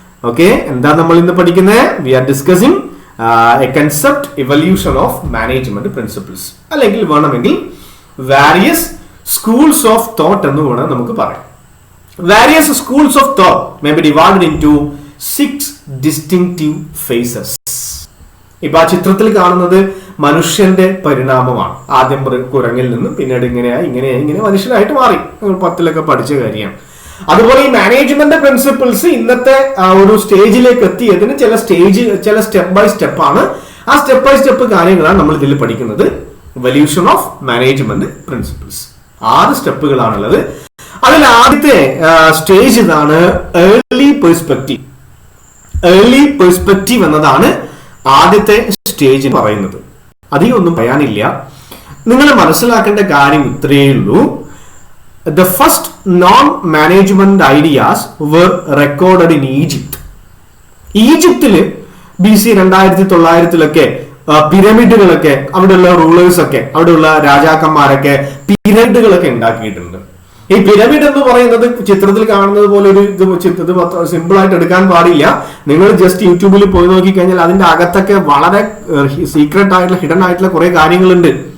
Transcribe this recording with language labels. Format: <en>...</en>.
<ml>Okay, എന്താ നമ്മൾ ഇന്ന് പഠിക്കുന്നത്?</ml> <en>we are discussing a concept, evolution of management principles,</en> <ml>അല്ലെങ്കിൽ വേണമെങ്കിൽ</ml> <en>various schools of thought</en> <ml>എന്ന് വേണം നമുക്ക് പറയാം.</ml> <en>Various schools of thought may be divided into 6 distinctive phases.</en> <ml>ഇപ്പൊ ആ ചിത്രത്തിൽ കാണുന്നത് മനുഷ്യന്റെ പരിണാമമാണ്. ആദ്യം കുരങ്ങിൽ നിന്നും പിന്നീട് ഇങ്ങനെ മനുഷ്യനായിട്ട് മാറി. 10ലൊക്കെ പഠിച്ച കാര്യമാണ്. അതുപോലെ ഈ മാനേജ്മെന്റ് പ്രിൻസിപ്പിൾസ് ഇന്നത്തെ ഒരു സ്റ്റേജിലേക്ക് എത്തിയതിന് ചില സ്റ്റെപ്പ് ബൈ സ്റ്റെപ്പ് ആണ്. ആ സ്റ്റെപ്പ് ബൈ സ്റ്റെപ്പ് കാര്യങ്ങളാണ് നമ്മൾ ഇതിൽ പഠിക്കുന്നത്. Evolution of management principles 6 സ്റ്റെപ്പുകളാണുള്ളത്. അതിൽ ആദ്യത്തെ സ്റ്റേജ് ഇതാണ്, ഏർലി പെർസ്പെക്റ്റീവ്. ഏർലി പെർസ്പെക്റ്റീവ് എന്നതാണ് ആദ്യത്തെ സ്റ്റേജ് പറയുന്നത്. അധികം ഒന്നും പറയാനില്ല, നിങ്ങൾ മനസ്സിലാക്കേണ്ട കാര്യം ഇത്രയേ ഉള്ളൂ.</ml> <en>The first non-management ideas were recorded in Egypt.</en> <ml>ഈജിപ്തില് BC 2900-ലൊക്കെ പിരമിഡുകളൊക്കെ, അവിടെയുള്ള റൂളേഴ്സ് ഒക്കെ, അവിടെയുള്ള രാജാക്കന്മാരൊക്കെ പിരമിഡുകളൊക്കെ ഉണ്ടാക്കിയിട്ടുണ്ട്. ഈ പിരമിഡ് എന്ന് പറയുന്നത് ചിത്രത്തിൽ കാണുന്നത് പോലെ ഒരു ഇത് സിമ്പിൾ ആയിട്ട് എടുക്കാൻ പാടില്ല. നിങ്ങൾ ജസ്റ്റ് യൂട്യൂബിൽ പോയി നോക്കിക്കഴിഞ്ഞാൽ അതിന്റെ അകത്തൊക്കെ വളരെ സീക്രട്ട് ആയിട്ടുള്ള, ഹിഡൻ ആയിട്ടുള്ള കുറെ കാര്യങ്ങളുണ്ട്.</ml>